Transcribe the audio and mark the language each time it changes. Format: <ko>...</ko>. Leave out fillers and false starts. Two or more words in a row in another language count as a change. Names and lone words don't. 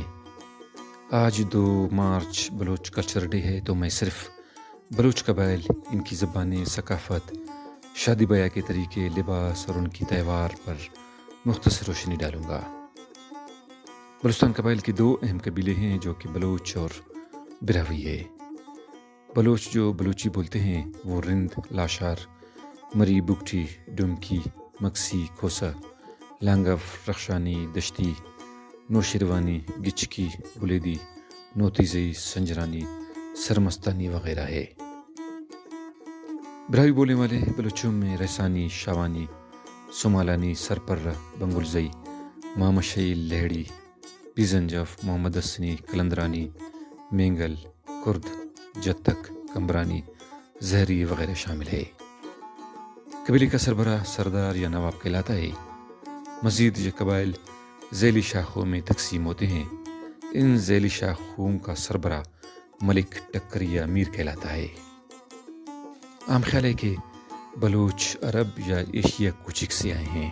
<ur>آج 2 مارچ بلوچ کلچر ڈے ہے، تو میں صرف بلوچ قبائل، ان کی زبانیں، ثقافت، شادی بیاہ کے طریقے، لباس اور ان کی تہوار پر مختصر روشنی ڈالوں گا. بلوچستان قبائل کے 2 اہم قبیلے ہیں جو کہ بلوچ اور براوی ہے. بلوچ جو بلوچی بولتے ہیں وہ رند، لاشار، مری، بگٹی، ڈومکی، مکسی، کھوسہ، لانگف، رخشانی، دشتی، نوشیروانی، گچکی، بلیدی، نوتیزئی، سنجرانی، سرمستانی وغیرہ ہے. براوی بولنے والے بلوچوں میں رسانی، شاوانی، سومالانی، سرپرہ، بنگلزئی، مامشئی، لہڑی، پیجنجف، محمد حسنی، قلندرانی، مینگل، کرد، جتک، کمرانی، جہری وغیرہ شامل ہے. قبیلے کا سربراہ سردار یا نواب کہلاتا ہے. مزید یہ قبائل ذیلی شاخوں میں تقسیم ہوتے ہیں. ان ذیلی شاخوں کا سربراہ ملک، ٹکر یا امیر کہلاتا ہے. عام خیال ہے کہ بلوچ عرب یا ایشیا کوچک سے آئے ہیں.</ur>